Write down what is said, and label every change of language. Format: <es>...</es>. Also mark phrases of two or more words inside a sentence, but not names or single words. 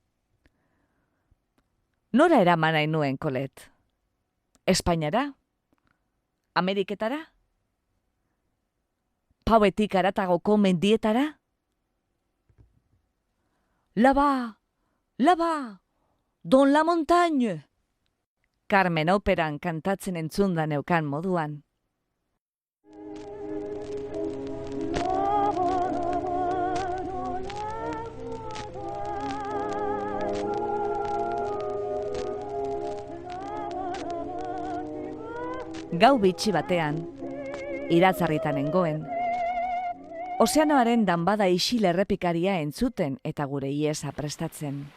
<eu>Nora eraman nahi nuen, Kolet? Espainiara? Ameriketara? Pauetik aratagoko mendietara?</eu> <fr>Laba! Laba! Don la montagne!</fr> <eu>Carmen operan kantatzen entzunda neukan moduan. Gau bitxi batean, iratzarritan nengoen, ozeanoaren danbada isil errepikaria entzuten eta gure iesa prestatzen.</eu>